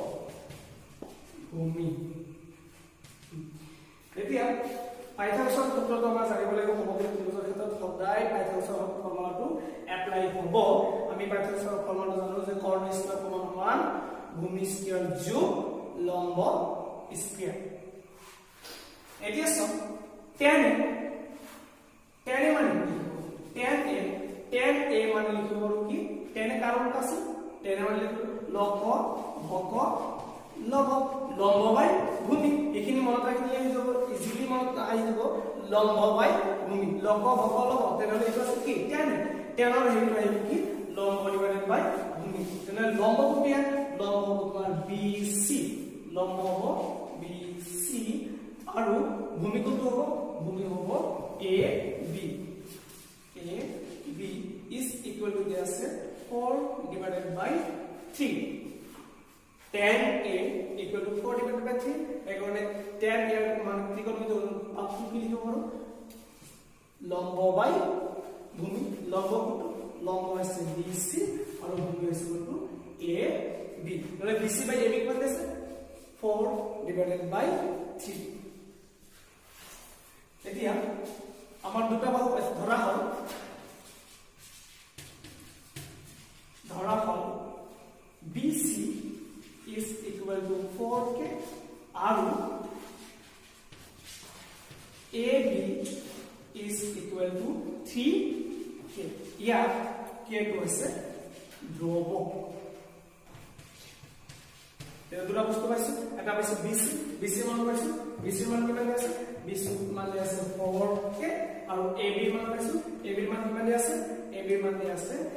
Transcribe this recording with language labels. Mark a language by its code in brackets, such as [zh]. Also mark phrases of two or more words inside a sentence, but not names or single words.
[as] ভূমি এতিয়া পাইথাগোৰাছৰ সূত্ৰটো আমাৰ জানিব লাগিব সমগ্ৰ ত্ৰিভুজৰ ক্ষেত্ৰত সদায় পাইথাগোৰাছৰ ফৰ্মুলাটো এপ্লাই হ'ব আমি পাইথাগোৰাছৰ ফৰ্মুলাটো জানো যে কৰ্ণ স্কয়াৰ সমান ভূমি স্কয়াৰ যোগ লম্ব স্কয়াৰ এতিয়া সব tan a মানে কি tan a মানে লিখিব কি tan a কাৰণটো আছে tan a মানে লিখিব লম্ব ভক লম্ব বাই ভূমি এখিনি মনত ৰাখিলে হৈ যাব ইজিলি মনত আহি যাব লম্ব বাই ভূমি লম্ব ভক লম্ব তেনেহলে এইটো আছে কি tan ৰ হেৰিটো আহিব কি লম্ব [en] divided by [as] ভূমি তেনেহলে লম্ব কোনটো লম্ব হ'ব তোমাৰ BC লম্ব হ'ব BC আৰু ভূমি কোনটো হ'ব ভূমি হ'ব AB [en] is equal to [as] দিয়া আছে [en] 4 divided by 3 tan a equal to 4 divided by 3 [as] একাৰণে tan a মান ত্ৰিকোণমিতিক অনুপাতটো কি লিখিব পাৰো লম্ব বাই ভূমি লম্ব আছে BC আৰু ভূমি আছে কোনটো AB মানে BC বাই AB কিমান আছে [en] 4 divided by 3 [as] এতিয়া আমাৰ দুটা বাহু ধৰা হল [en] BC is equal to 4k আৰু AB is equal to 3k [as] ইয়াৰ k টো আছে ধ্ৰুব এটা দুটা বস্তু পাইছো এটা পাইছো BC মান পাইছো BC মান কিমান আছে BC মান আছে 4k আৰু AB মান পাইছো AB মান কিমান আছে AB মান আছে